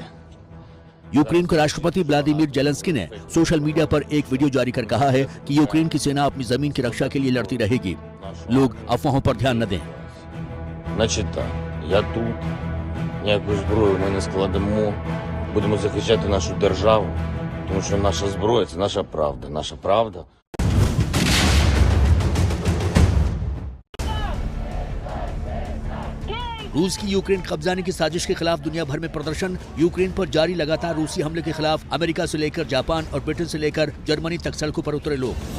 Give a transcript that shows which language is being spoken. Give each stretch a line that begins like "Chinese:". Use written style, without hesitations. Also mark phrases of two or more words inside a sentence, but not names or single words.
Hindi: यूक्रेन के राष्ट्रपति व्लादिमीर जेलेंस्की ने
English: social media
Hindi: पर एक वीडियो जारी कर कहा है कि यूक्रेन की सेना अपनी जमीन की रक्षा के लिए लड़ती रहेगी। लोग अफवाहों पर ध्यान न दें।
Ukrainian: Значить так, я тут, ніяку зброю ми не складемо, будемо захищати нашу державу, тому що наша зброя – це наша правда. Наша правда.
Hindi: रूस की यूक्रेन कब्जाने की साजिश के खिलाफ दुनिया भर में प्रदर्शन। यूक्रेन पर जारी लगातार रूसी हमले के खिलाफ अमेरिका से लेकर जापान और ब्रिटेन से लेकर जर्मनी तक सड़कों पर उतरे लोग।